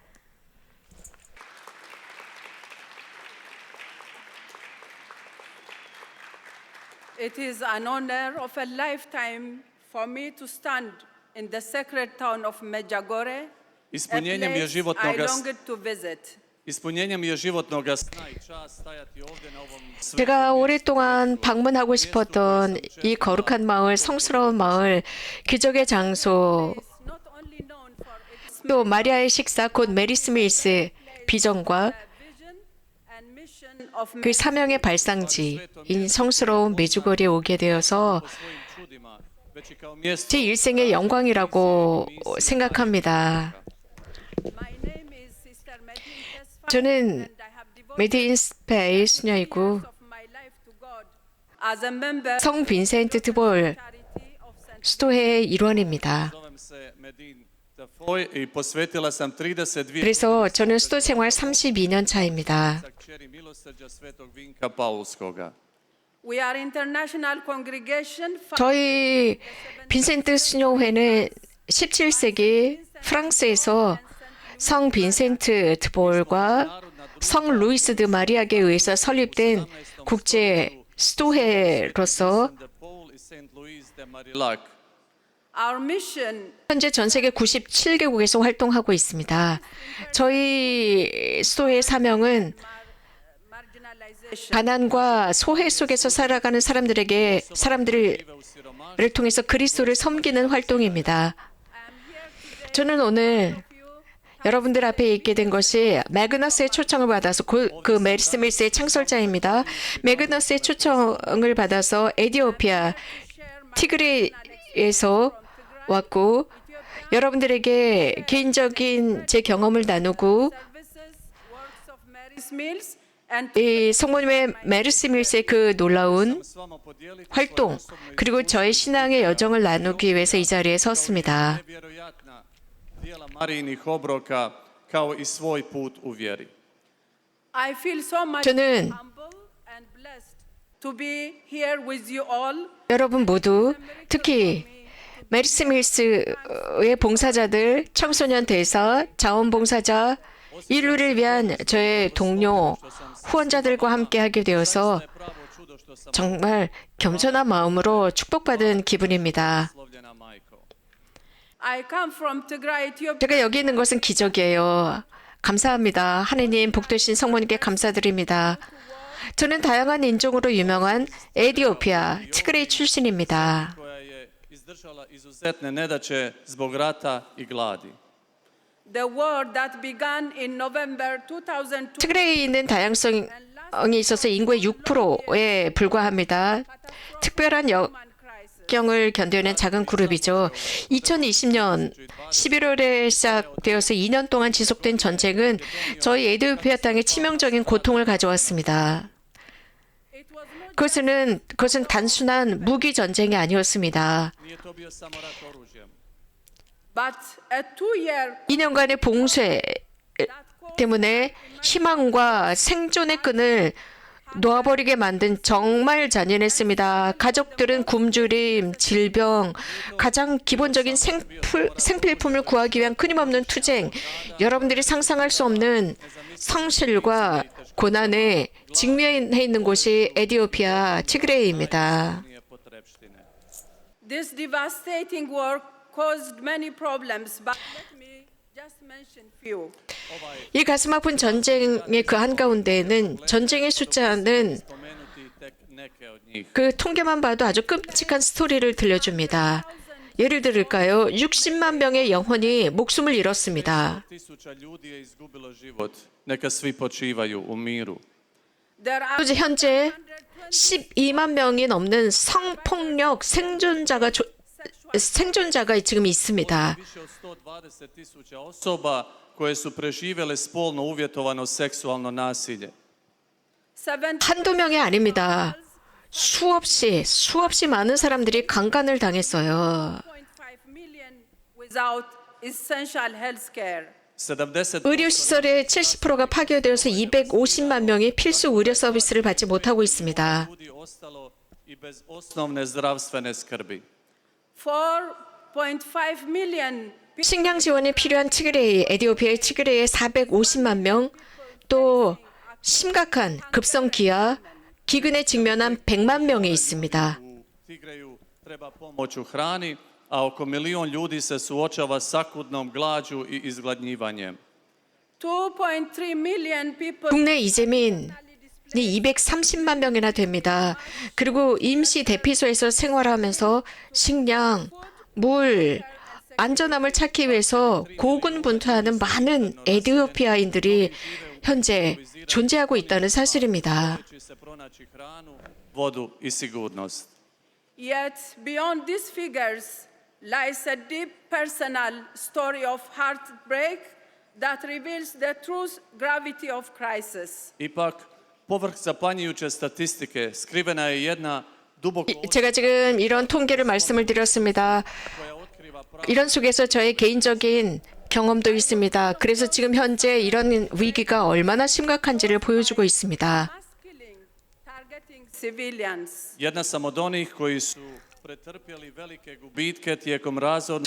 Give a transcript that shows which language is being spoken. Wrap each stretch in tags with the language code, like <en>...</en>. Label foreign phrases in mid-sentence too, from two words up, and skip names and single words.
<en>It is an honor of a lifetime for me to stand in the sacred town of Medjugorje, a</en> <hr>Ispunjenjem je</hr> <en>place I</en> <hr>životnoga</hr> <en>longed to visit.</en> <hr>Ispunjenjem je životnoga sna i čast stajati ovdje na ovom</hr> <ko>제가 오랫동안 방문하고 싶었던 이 거룩한 마을, 성스러운 마을, 기적의 장소,</ko> <en>It's not only known for its</en> <ko>또 마리아의 식사, 곧 메리 스미스 비전과</ko> <en>vision and mission of</en> <ko>그 사명의 발상지인 성스러운 메주거리에 오게 되어서</ko> <hr>svojim čudima, već i kao mjesto</hr> <ko>제 일생의 영광이라고 생각합니다.</ko> <en>My name is Sister Medine Tesfa,</en> <ko>저는</ko> <en>and I have devoted</en> <ko>메디인 스페이 수녀이고</ko> <en>years of my life to God as a member</en> <ko>성 빈센트 드볼</ko> <en>charity of St.</en> <ko>수도회의 일원입니다.</ko> <hr>zovem se Medin Tafoj i posvetila sam 32</hr> <ko>그래서 저는 수도 생활 32년 차입니다.</ko> <hr>za kćeri milosrđa Svetog Vinka Paulskoga.</hr> <en>We are international congregation</en> <ko>저희 빈센트 수녀회는 17세기 프랑스에서 성 빈센트 드볼과 성 루이스 드 마리아게 의해서 설립된 국제 수도회로서</ko> <hr>De Paul i St. Louis de Marillac.</hr> <en>Our mission</en> <ko>현재 전 세계 97개국에서 활동하고 있습니다. 저희 수도회의 사명은</ko> <en>marginalization.</en> <ko>가난과 소외 속에서 살아가는 사람들을 통해서 그리스도를 섬기는 활동입니다. 저는 오늘 여러분들 앞에 있게 된 것이 매그너스의 초청을 받아서 그 메리 스미스의 창설자입니다. 매그너스의 초청을 받아서 에티오피아 티그레에서 왔고 여러분들에게 개인적인 제 경험을 나누고</ko> <en>services, works of Mary's Mills, and</en> <ko>이 성모님의 메르시 밀스의 그 놀라운 활동 그리고 저의 신앙의 여정을 나누기 위해서 이 자리에 섰습니다.</ko> <hr>Nevjerojatna dijela Marijinih obroka kao i svoj put u vjeri.</hr> <en>I feel so much</en> <ko>저는</ko> <en>humble and blessed to be here with you all.</en> <ko>여러분 모두 특히 메르시 밀스의 봉사자들, 청소년 대사, 자원봉사자, 인류를 위한 저의 동료, 후원자들과 함께 하게 되어서 정말 겸손한 마음으로 축복받은 기분입니다.</ko> <en>I come from Tigray, Ethiopia.</en> <ko>제가 여기 있는 것은 기적이에요. 감사합니다. 하느님 복되신 성모님께 감사드립니다. 저는 다양한 인종으로 유명한 에티오피아, 티그레이 출신입니다.</ko> <hr>koja je izdržala izuzetne nedaće zbog rata i gladi.</hr> <en>The war that began in November 2002</en> <ko>티그레이에 있는 다양성이 있어서 인구의 6%에 불과합니다. 특별한</ko> <en>human crisis.</en> <ko>역경을 견뎌낸 작은 그룹이죠. 2020년 11월에 시작되어서 2년 동안 지속된 전쟁은 저희 에티오피아 땅에 치명적인 고통을 가져왔습니다.</ko> <en>It was not</en> <ko>그것은 단순한 무기 전쟁이 아니었습니다.</ko> <hr>Nije to bio samo rat oružjem.</hr> <en>but a 2-year</en> <ko>2년간의 봉쇄 때문에 희망과 생존의 끈을 놓아버리게 만든 정말 잔인했습니다. 가족들은 굶주림, 질병, 가장 기본적인 생필품을 구하기 위한 끊임없는 투쟁, 여러분들이 상상할 수 없는 상실과 고난에 직면해 있는 곳이 에티오피아 티그레이입니다.</ko> <hr>Nije potrepštine.</hr> <en>this devastating war caused many problems, but let me just mention few.</en> <ko>이 가슴 아픈 전쟁의 그 한가운데에는 전쟁의 숫자는</ko> <hr>Spomenuti tek neke od njih.</hr> <ko>그 통계만 봐도 아주 끔찍한 스토리를 들려줍니다. 예를 들을까요? 60만 명의 영혼이 목숨을 잃었습니다.</ko> <hr>1000 ljudi je izgubilo život. Neka svi počivaju u miru.</hr> <en>There are</en> <ko>현재 12만 명이 넘는 성폭력 생존자가 지금 있습니다.</ko> <hr>Više od 120.000 osoba koje su preživjele spolno uvjetovano seksualno nasilje. 70</hr> <ko>한두 명이 아닙니다. 수없이 많은 사람들이 강간을 당했어요.</ko> <en>1.5 million without essential health care. 70%</en> <ko>의료시설의 70%가 파괴되어서 250만 명이 필수 의료 서비스를 받지 못하고 있습니다.</ko> <hr>ljudi ostalo i bez osnovne zdravstvene skrbi.</hr> <en>4.5 million people</en> <ko>식량 지원이 필요한 티그레이, 에티오피아의 티그레이에 450만 명, 또 심각한 급성 기아, 기근에 직면한 100만 명이 있습니다.</ko> <hr>U Tigreju treba pomoć u hrani, a oko 1 milijun ljudi se suočava s akutnom glađu i izgladnjivanjem.</hr> <en>2.3 million people</en> <ko>국내 이재민이 230만 명이나 됩니다. 그리고 임시 대피소에서 생활하면서 식량, 물, 안전함을 찾기 위해서 고군분투하는 많은 에티오피아인들이 현재 존재하고 있다는 사실입니다.</ko> <hr>Će se pronaći hranu, vodu i sigurnost.</hr> <en>Yet beyond these figures lies a deep personal story of heartbreak that reveals the true gravity of crisis.</en> <hr>Ipak, povrh zapanjujuće statistike skrivena je jedna duboko</hr> <ko>제가 지금 이런 통계를 말씀을 드렸습니다.</ko> <hr>koja otkriva</hr> <ko>이런 속에서 저의 개인적인 경험도 있습니다. 그래서 지금 현재 이런 위기가 얼마나 심각한지를 보여주고 있습니다.</ko> <en>Mass killing targeting civilians.</en> <hr>Jedna sam od onih koji su pretrpjeli velike gubitke tijekom razornog</hr>